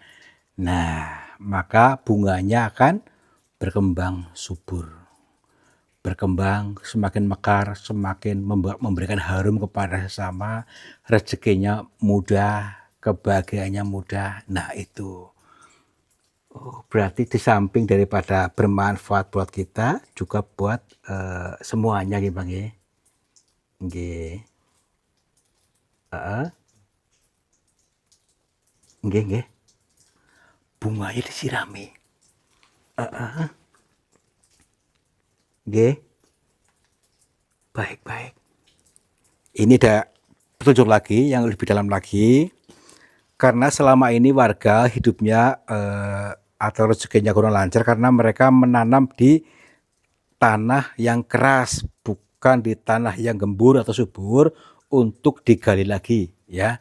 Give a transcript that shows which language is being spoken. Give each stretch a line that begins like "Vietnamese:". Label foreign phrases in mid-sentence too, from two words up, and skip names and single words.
Indonesian: Nah, maka bunganya akan berkembang subur, berkembang semakin mekar, semakin memberikan harum kepada sesama, rezekinya mudah, kebahagiaannya mudah. Nah itu. Oh, berarti di samping daripada bermanfaat buat kita, juga buat semuanya gitu Bang ya. Nggih. Heeh. Nggih, nggih. Bunganya disirami. Heeh. Nggih. Baik, baik. Ini ada petunjuk lagi yang lebih dalam lagi. Karena selama ini warga hidupnya atau rezekinya kurang lancar karena mereka menanam di tanah yang keras, bukan di tanah yang gembur atau subur untuk digali lagi ya.